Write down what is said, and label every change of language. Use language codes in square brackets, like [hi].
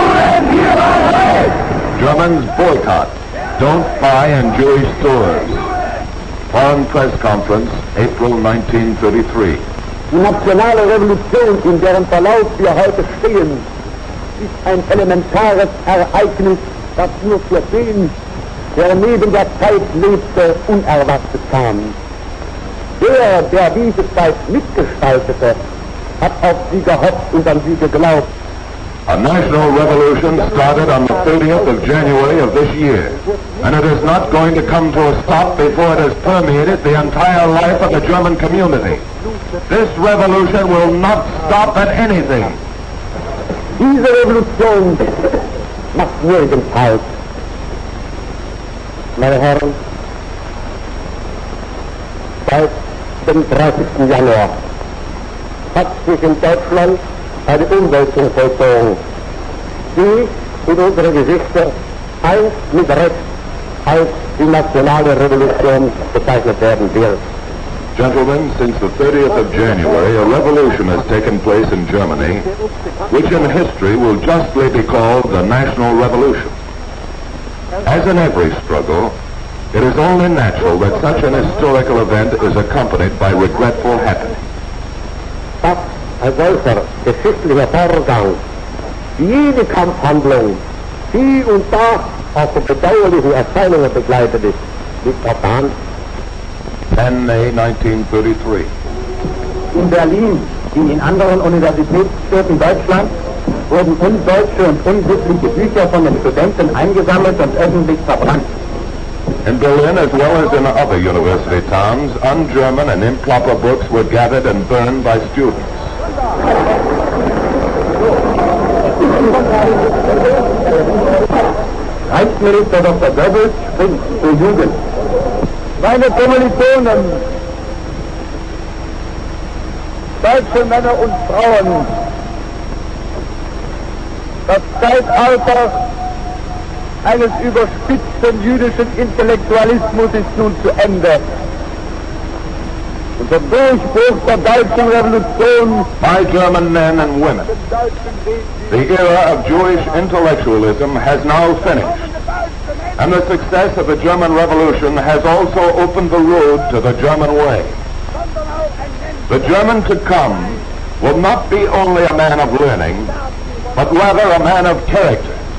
[en] Germans, boycott. Don't buy in Jewish stores. Foreign Press Conference, April 1933. [de] Die nationale Revolution, in deren Verlauf wir heute stehen, ist ein elementares Ereignis, das nur für den, der neben der Zeit lebte, unerwartet kam. Der diese Zeit mitgestaltete, hat auf sie gehofft und an sie geglaubt. [en] A national revolution started on the 30th of January of this year, and it is not going to come to a stop before it has permeated the entire life of the German community. This revolution will not stop at anything. [de] Diese Revolution macht nirgends Halt. Meine Herren, seit dem 30. Januar hat sich in Deutschland eine Umwälzung vollzogen, die in unserer Geschichte einst mit Recht als die nationale Revolution bezeichnet werden wird. [en] Gentlemen, since the 30th of January, a revolution has taken place in Germany, which in history will justly be called the National Revolution. As in every struggle, it is only natural that such an historical event is accompanied by regretful happenings. [de] Das ein solcher geschichtlicher Vorgang, jede Kampfhandlung, die und da auch von bedauerlichen Erscheinungen begleitet ist, liegt auf der Hand. [en] 10 May 1933. [de] In Berlin, wie in anderen Universitätsstädten Deutschlands, wurden undeutsche und unchristliche Bücher von den Studenten eingesammelt und öffentlich verbrannt. [en] In Berlin, as well as in other university towns, un-German and improper books were gathered and burned by students. [de] Reichsminister Dr. Goebbels spricht zur Jugend. Meine Kommilitonen, deutsche Männer und Frauen, das Zeitalter eines überspitzten jüdischen Intellektualismus ist nun zu Ende. Und der Durchbruch der deutschen Revolution, [en] My German men and women, the era of Jewish intellectualism has now finished, and the success of the German Revolution has also opened the road to the German way. The German to come will not be only a man of learning, but rather a man of character.